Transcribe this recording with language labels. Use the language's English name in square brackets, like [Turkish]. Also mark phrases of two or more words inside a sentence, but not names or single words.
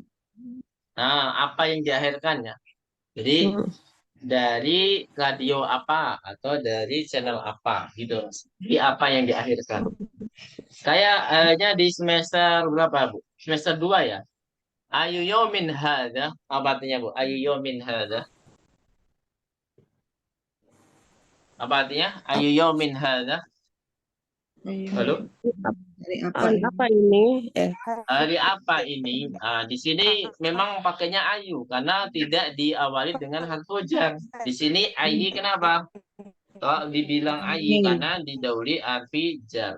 [Indonesian] Apa yang diakhirkannya. Jadi dari radio apa atau dari channel apa gitu. Jadi apa yang diakhirkan. Kayaknya di semester berapa, Bu? Semester 2 ya? [Arabic] أي يوم هذا. [Indonesian] Apa artinya, Bu? [Arabic] أي يوم هذا. [Indonesian] Apa artinya? [Arabic] أي يوم هذا. Ayy, [Indonesian] Halo? dari apa? Apa ini? Hari apa ini? Di sini memang pakainya ayu karena tidak diawali dengan [Arabic] حرف جر. [Indonesian] Di sini ayi kenapa? Kalau dibilang ayi karena didahului [Arabic] حرف جر.